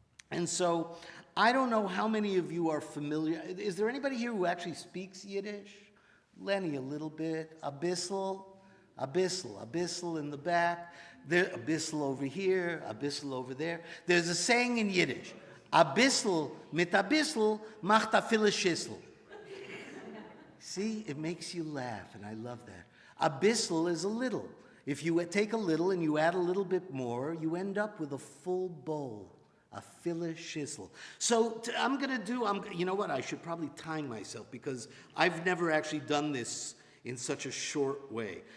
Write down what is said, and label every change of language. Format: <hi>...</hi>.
<en>And so I don't know how many of you are familiar. Is there anybody here who actually speaks Yiddish? Lenny, a little bit.</en> <yi>A bissel</yi> <en>in the back. There,</en> <yi>a bissel</yi> <en>over here,</en> <yi>a bissel</yi> <en>over there. There's a saying in Yiddish.</en> <yi>A bissel mit a bissel macht a viele Schissel.</yi> <en>See, it makes you laugh, and I love that. A bissel is a little. If you take a little and you add a little bit more, you end up with a full bowl.</en> <yi>A viele Schissel.</yi> <en>So I'm going to do, you know what, I should probably time myself because I've never actually done this in such a short way.</en>